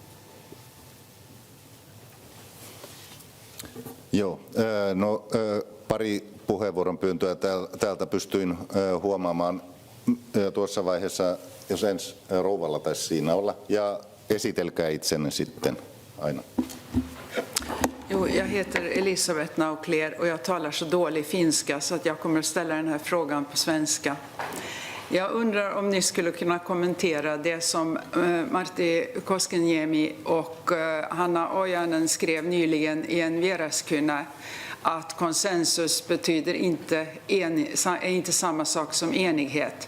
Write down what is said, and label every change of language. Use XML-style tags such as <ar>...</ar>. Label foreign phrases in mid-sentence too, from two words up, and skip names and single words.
<fi>Joo, no pari puheenvuoron pyyntöä täältä pystyin huomaamaan tuossa vaiheessa, jos ensin rouvalla taisi siinä olla, ja esitelkää itsenne sitten aina.</fi> <sv>Jo, jag heter Elisabeth Naukler och jag talar så dålig finska så att jag kommer att ställa den här frågan på svenska. Jag undrar om ni skulle kunna kommentera det som Martti Koskenniemi och Hanna Ojanen skrev nyligen i en Vieraskynä, att konsensus betyder är inte samma sak som enighet.</sv>